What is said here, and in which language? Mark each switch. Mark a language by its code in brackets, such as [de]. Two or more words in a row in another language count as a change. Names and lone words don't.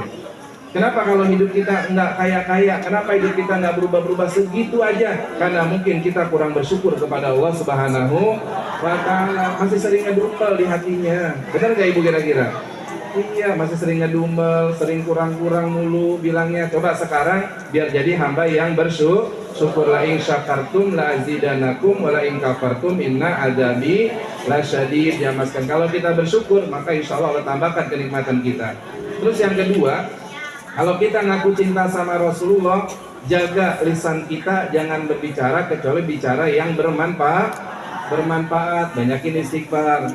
[id] Kenapa kalau hidup kita nggak kaya-kaya? Kenapa hidup kita nggak berubah-berubah segitu aja? Karena mungkin kita kurang bersyukur kepada [ar] الله سبحانه وتعالى. [id] Masih sering ngedumel di hatinya. Benar nggak ibu kira-kira? Iya, masih sering ngedumel, sering kurang-kurang mulu bilangnya. Coba sekarang biar jadi hamba yang bersyukur. [ar] لئن شكرتم لأزيدنكم ولئن كفرتم إن عذابي لشديد. [id] Ya Mas kan, kalau kita bersyukur maka [ar] إن شاء الله [id] Allah tambahkan kenikmatan kita. Terus yang kedua, kalau kita ngaku cinta sama Rasulullah, jaga lisan kita jangan berbicara kecuali bicara yang bermanfaat. Banyakin istighfar.